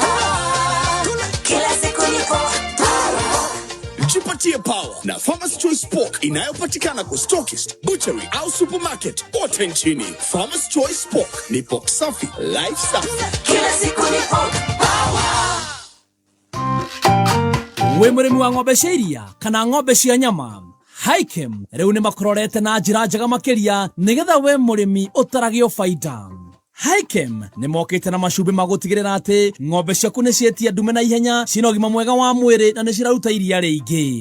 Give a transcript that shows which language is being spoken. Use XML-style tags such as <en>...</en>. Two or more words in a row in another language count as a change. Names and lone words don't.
<sw>Jipatie power na Farmers Choice Pork inayopatikana kwa stockist, butchery au supermarket kote nchini. Farmers Choice Pork ni pork safi, life safi. Kila siku ni</sw> <en>pork power.</en> <ki>we murimi wa ng'ombe cia iria kana ng'ombe cia nyama, Hikem riu ni makororete na njira njega makiria nigetha we murimi utaragio faida. Hikem ni mokite na macumbi magutigirira ati ng'ombe ciaku ni cietia ndume na ihenya, cina ũgima mwega wa mwĩrĩ na ni ciraruta iria rĩingĩ.</ki>